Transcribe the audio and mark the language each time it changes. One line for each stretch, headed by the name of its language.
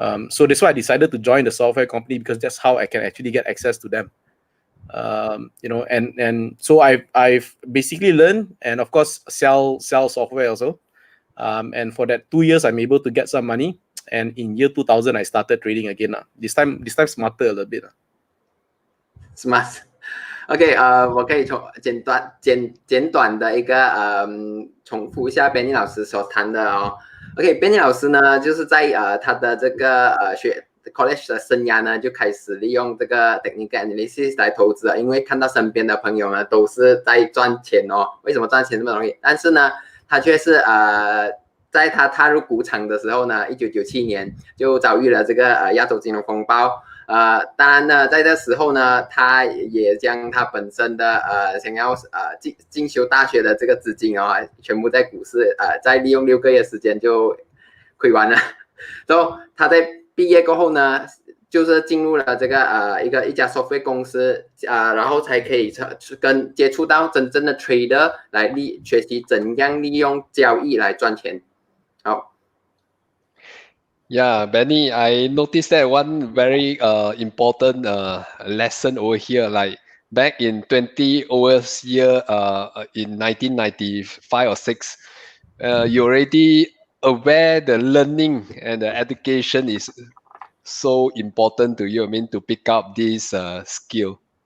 English: So that's why I decided to join the software company, because that's how I can actually get access to them. And so I've basically learned, and of course sell software also. And for that 2 years, I'm able to get some money. And in year 2000, I started trading again. This time smarter a little bit. Smart。
Chinese: OK， 我可以简短的一个重复一下 Benny 老师所谈的哦。 OK，Benny 老师呢，就是在他的这个college 的生涯呢，就开始利用这个 technical analysis 来投资了，因为看到身边的朋友呢都是在赚钱哦。为什么赚钱这么容易？但是呢，他却是在他踏入股场的时候呢，1997年就遭遇了这个亚洲金融风暴。当然呢，在这时候呢，他也将他本身的想要进修大学的这个资金哦，全部在股市再利用6个月时间就亏完了。然后他在毕业过后呢，就是进入了这个一家 software 公司然后才可以接触到真正的 trader 来学习怎样利用交易来赚钱。好。
English: Yeah, Benny, I noticed that one very important lesson over here. Like back in 20 year in 1995 or 6, you already aware the learning and the education is so important to you. I mean, to pick up this skill.